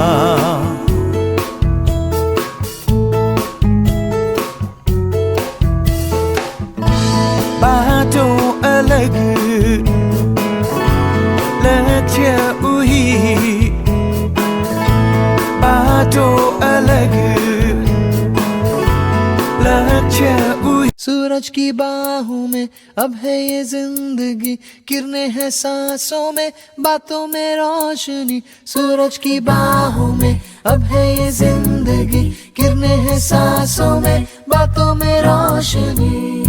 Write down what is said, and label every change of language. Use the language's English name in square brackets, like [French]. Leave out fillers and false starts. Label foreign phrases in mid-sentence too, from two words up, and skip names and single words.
[Nepali] बाटो अलग, लक्ष्य उही, बाटो अलग, लक्ष्य उही। [Hindi] सूरज की बाहों में अब है ये जिंदगी, किरणें हैं सांसों में, बातों में रोशनी। सूरज की बाहों में अब है ये जिंदगी, किरणें हैं सांसों में, बातों में रोशनी।